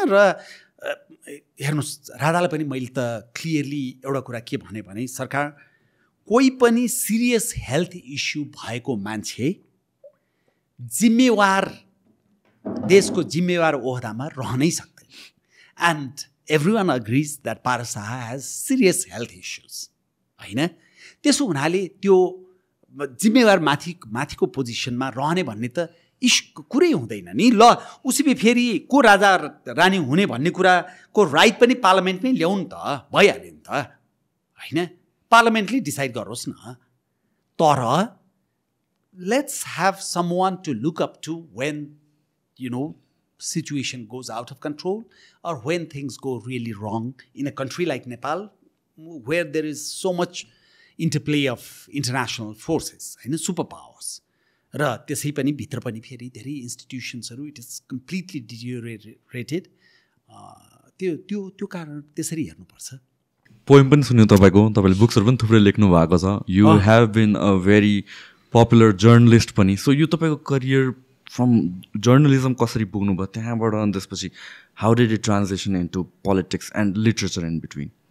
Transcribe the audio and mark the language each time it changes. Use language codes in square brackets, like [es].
[ne] र हेर्नुहोस्, राजालाई पनि मैले त क्लियरली एउटा कुरा के भने सरकार कोही पनि सिरियस हेल्थ इस्यु भएको मान्छे जिम्मेवार, देशको जिम्मेवार ओहदामा रहनै सक्दैन। [en] And everyone agrees that Paras Shaha has serious health issues होइन। [ne] त्यसो हुनाले त्यो जिम्मेवार माथिको पोजिसनमा रहने भन्ने त कुरै हुँदैन नि। ल उसै फेरि को राजा रानी हुने भन्ने कुराको राइट पनि पार्लियामेन्टमै ल्याउनु त भइहाल्यो नि त होइन। पार्लियामेन्टले डिसाइड गरोस् न। तर [en] let's have someone to look up to when you know situation goes out of control or when things go really wrong in a country like Nepal where there is so much interplay of international forces and superpowers [ne] र त्यसै पनि भित्र पनि फेरि धेरै इन्स्टिट्युसन्सहरू [en] It is completely deteriorated. [ne] त्यो कारण त्यसरी हेर्नुपर्छ। पोएम पनि सुन्यो तपाईँको, तपाईँले बुक्सहरू पनि थुप्रै लेख्नु भएको छ। [en] you have been a very popular journalist [ne] पनि। सो यो तपाईँको करियर [en] from journalism [ne] कसरी पुग्नु भयो त्यहाँबाट, अनि त्यसपछि [en] How did it transaction into politics and literature in between?